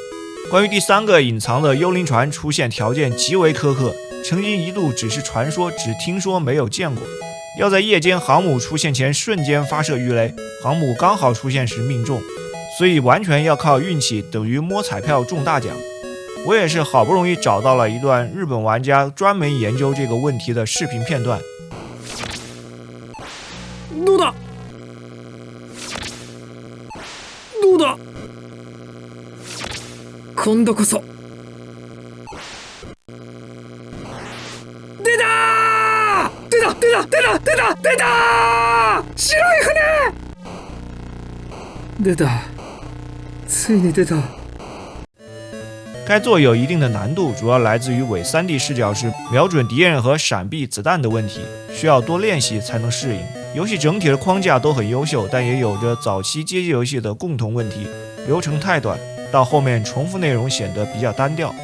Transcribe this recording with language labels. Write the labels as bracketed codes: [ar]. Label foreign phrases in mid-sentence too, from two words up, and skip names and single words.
[zh] 关于第3个隐藏的幽灵船，出现条件极为苛刻，曾经一度只是传说，只听说没有见过。要在夜间航母出现前瞬间发射鱼雷，航母刚好出现时命中，所以完全要靠运气，等于摸彩票中大奖。我也是好不容易找到了一段日本玩家专门研究这个问题的视频片段。 [ja] どうだどうだ今度こそ出た出た出た出た出た出た白い船出たついに出た。 [zh] 该作有一定的难度，主要来自于伪 3D 视角时瞄准敌人和闪避子弹的问题，需要多练习才能适应。游戏整体的框架都很优秀，但也有着早期街机游戏的共同问题，流程太短，到后面重复内容显得比较单调。